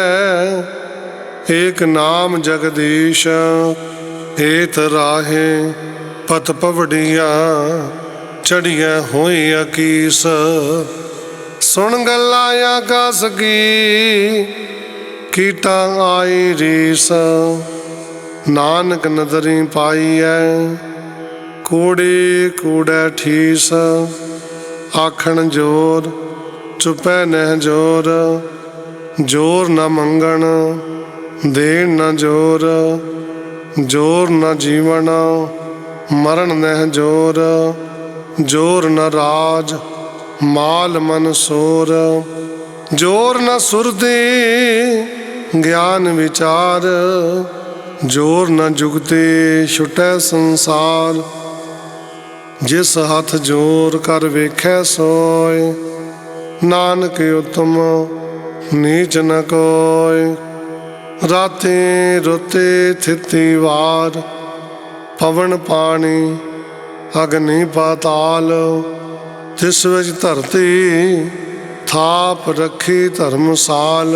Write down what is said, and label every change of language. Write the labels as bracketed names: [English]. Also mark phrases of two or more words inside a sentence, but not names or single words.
[Punjabi] ਏਕ ਨਾਮ ਜਗਦੀਸ਼, ਏਤ ਰਾਹੇ ਪਤ ਪਵੜੀਆਂ, ਚੜੀਆਂ ਹੋਈ ਅਕੀਸ, ਸੁਣ ਗੱਲਾਂ ਆਕਾਸ ਕੀ, ਕੀਟਾਂ ਆਈ ਰੀਸ, ਨਾਨਕ ਨਦਰੀ ਪਾਈਐ। ਕੂੜੀ ਕੂੜੈ ਠੀਸ ਆਖਣ ਜੋਰ, ਚੁਪੈ ਨਹ ਜੋਰ। ਜੋਰ ਨ ਮੰਗਣ ਦੇਣ ਨ ਜੋਰ, ਜੋਰ ਨ ਜੀਵਨ ਮਰਣ ਨਹ ਜੋਰ। ਜੋਰ ਨ ਰਾਜ ਮਾਲ ਮਨ ਸੋਰ, ਜੋਰ ਨ ਸੁਰਤੀ ਗਿਆਨ ਵਿਚਾਰ। ਜੋਰ ਨ ਜੁਗਤੀ ਛੁਟੈ ਸੰਸਾਰ, ਜਿਸ ਹਥ ਜੋਰ ਕਰ ਵੇਖੈ ਸੋਇ। ਨਾਨਕ ਉਤਮ ਨੀਚ ਨ ਕੋਇ, ਰਾਤੇ ਰੁਤੇ ਥਿਤਿ ਵਾਰ। ਪਵਨ ਪਾਣੀ ਅਗਨਿ ਪਾਤਾਲ, ਤਿਸ ਵਿਚ ਧਰਤੀ ਥਾਪ ਰਖੀ ਧਰਮਸਾਲ।